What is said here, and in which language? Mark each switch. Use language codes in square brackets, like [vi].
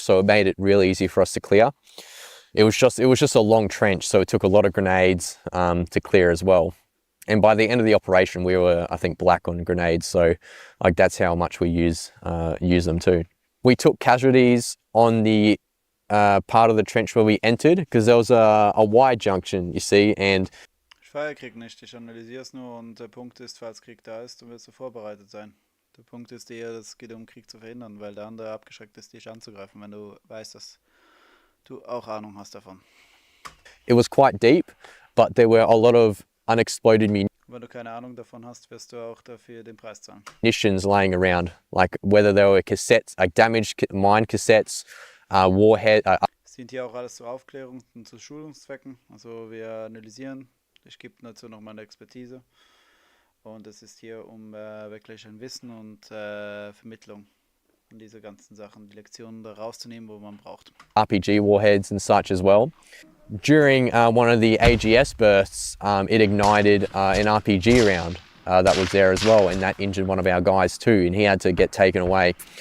[en] So it made it really easy for us to clear. It was just a long trench, so it took a lot of grenades to clear as well. And by the end of the operation, we were, I think, black on grenades. So like that's how much we use them too. We took casualties on the part of the trench where we entered, because there was a wide junction, you see, and [de] Ich feiere Krieg nicht, ich analysiere es nur, und der Punkt ist, falls Krieg da ist, dann wirst du vorbereitet sein. Der Punkt ist eher, es geht um Krieg zu verhindern, weil der andere abgeschreckt ist, dich anzugreifen, wenn du weißt, dass du auch Ahnung hast davon. [en] it was quite deep, but there were a lot of unexploded [de] Wenn du keine Ahnung davon hast, wirst du auch dafür den Preis zahlen. [en] munitions laying around, like whether they were cassettes, like damaged mine cassettes, warhead. [de] Es dient hier auch alles zur Aufklärung und zu Schulungszwecken. Also wir analysieren, ich gebe dazu noch meine Expertise. Und es ist hier um wirklich ein Wissen und Vermittlung von diese ganzen Sachen, die Lektionen da rauszunehmen, wo man braucht. [en] RPG warheads and such as well. During one of the AGS bursts, it ignited an RPG round that was there as well, and that injured one of our guys too, and he had to get taken away.